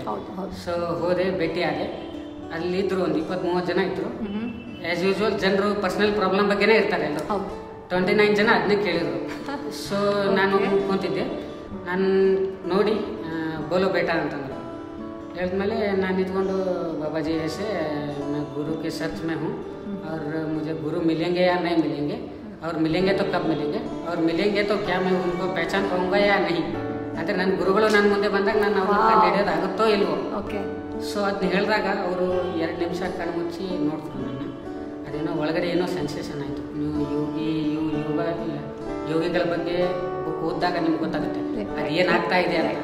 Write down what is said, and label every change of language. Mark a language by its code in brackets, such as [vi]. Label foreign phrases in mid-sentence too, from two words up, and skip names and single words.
[kn] ಸೊ ಹೋದೆ, ಭೇಟಿ ಆದೆ. ಅಲ್ಲಿದ್ದರು ಒಂದು 20-30 ಜನ ಇದ್ದರು. [en] as usual [kn] ಜನರು [en] personal problem [kn] ಬಗ್ಗೆನೇ ಇರ್ತಾರೆ ಎಲ್ಲರೂ. 29 ಜನ ಅದನ್ನೇ ಕೇಳಿದರು. ಸೊ ನಾನು ಕೂತಿದ್ದೆ. ನಾನು ನೋಡಿ [hi] बोलो बेटा [kn] ಅಂತಂದರು. ಹೇಳಿದ್ಮೇಲೆ ನಾನು ನಿಂತ್ಕೊಂಡು [hi] ಬಾಬಾಜಿ ऐसे मैं गुरु के सर्च में हूँ और मुझे गुरु मिलेंगे या नहीं मिलेंगे, और मिलेंगे तो कब मिलेंगे, और मिलेंगे तो क्या मैं उनको पहचान पाऊँगा या नहीं. [kn] ಅಂದರೆ ನನ್ನ ಗುರುಗಳು ನನ್ನ ಮುಂದೆ ಬಂದಾಗ ನಾನು ಅವ್ರನ್ನ ಕಂಡು ಹಿಡಿಯೋದು ಆಗುತ್ತೋ ಇಲ್ವೋ. ಸೊ ಅದನ್ನ ಹೇಳಿದಾಗ ಅವರು 2 ನಿಮಿಷ ಕಣ್ಮುಚ್ಚಿ ನೋಡ್ತಾರೆ ನನ್ನ. ಅದೇನೋ ಒಳಗಡೆ ಏನೋ ಸೆನ್ಸೇಷನ್ ಆಯಿತು. ನೀವು ಯೋಗಿಗಳ ಬಗ್ಗೆ ಬುಕ್ ಓದಿದಾಗ ನಿಮ್ಗೆ ಗೊತ್ತಾಗುತ್ತೆ ಅದು ಏನಾಗ್ತಾ ಇದೆ ಅಂತ.